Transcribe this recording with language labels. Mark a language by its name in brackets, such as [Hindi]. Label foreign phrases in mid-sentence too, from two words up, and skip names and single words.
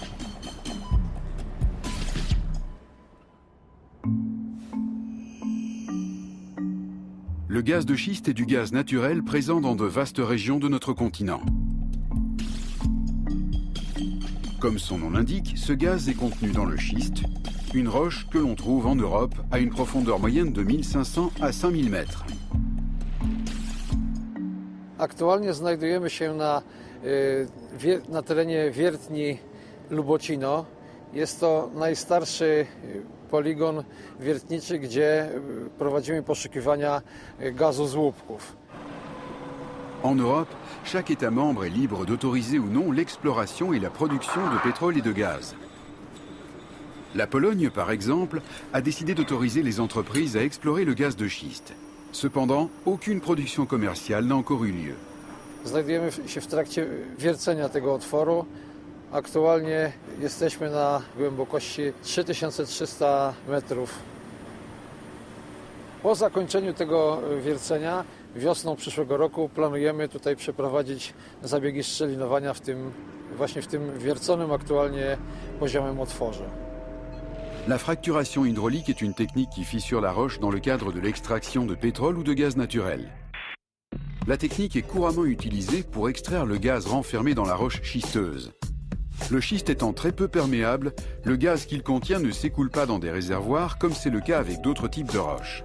[French] Le gaz de schiste est du gaz naturel présent dans de vastes régions de notre continent. Comme son nom l'indique, ce gaz est contenu dans le schiste, une roche que l'on trouve en Europe à une profondeur moyenne de 1500 à 5000 mètres. [Polish] Aktualnie znajdujemy się na terenie wiertni Lubocino. Jest to najstarszy poligon wiertniczy, gdzie prowadzimy poszukiwania gazu z łupków. [French] En Europe, chaque État membre est libre d'autoriser ou non l'exploration et la production de pétrole et de gaz. La Pologne, par exemple, a décidé d'autoriser les entreprises à explorer le gaz de schiste. Cependant, aucune production commerciale n'a encore eu lieu. [Polish] Znajdujemy się w trakcie wiercenia tego otworu. Aktualnie jesteśmy na głębokości 3300 metrów. Po zakończeniu tego wiercenia wiosną przyszłego roku planujemy tutaj przeprowadzić zabiegi szczelinowania właśnie w tym wierconym aktualnie poziomym otworze. [French] La fracturation hydraulique est une technique qui fissure la roche dans le cadre de l'extraction de pétrole ou de gaz naturel. La technique est couramment utilisée pour extraire le gaz renfermé dans la roche schisteuse. Le schiste étant très peu perméable, le gaz qu'il contient ne s'écoule pas dans des réservoirs comme c'est le cas avec d'autres types de roches.